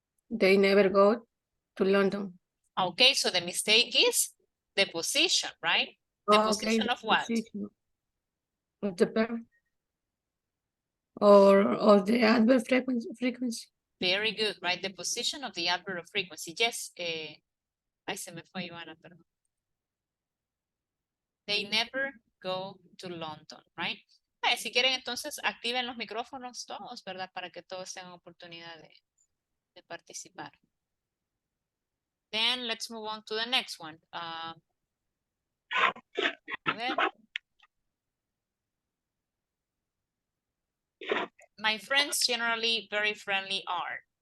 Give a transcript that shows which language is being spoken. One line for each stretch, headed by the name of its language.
English: They never go to London. Okay, so the mistake is the position, right? The Oh, okay, position the of what? position of the verb. Or of the adverb frequency. Very good, right? The position of the adverb of frequency.
Spanish: Yes, ay, se me fue Ivana, perdón.
English: They never go to London, right?
Spanish: Si quieren, entonces activen los micrófonos todos, ¿verdad? Para que todos tengan oportunidad de participar.
English: Then let's move on to the next one.
Spanish: A ver.
English: My friends generally very friendly are.